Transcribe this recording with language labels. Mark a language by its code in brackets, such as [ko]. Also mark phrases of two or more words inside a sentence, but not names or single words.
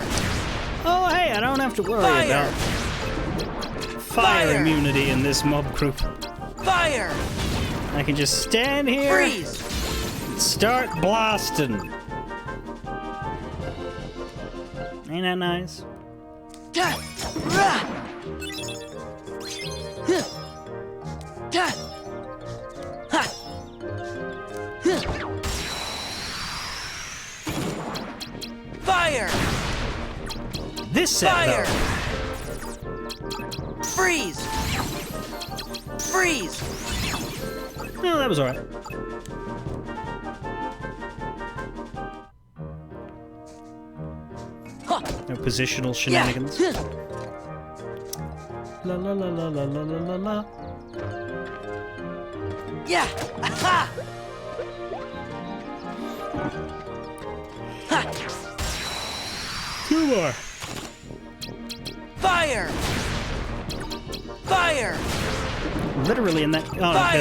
[en] Oh, hey, I don't have to worry Fire! about fire Fire! immunity in this mob group. Fire! I can just stand here Freeze! and start blasting. Ain't that nice? Ta! Ra! Huh. Ta! Ha! Huh. Fire! This set, Fire! though. Freeze! Freeze! No, that was alright. Huh. No positional Yeah! shenanigans. Huh. La la la la la la la la la. Yeah! Aha! Ha! Two more. Fire! Fire! Literally in that. Oh, no, there's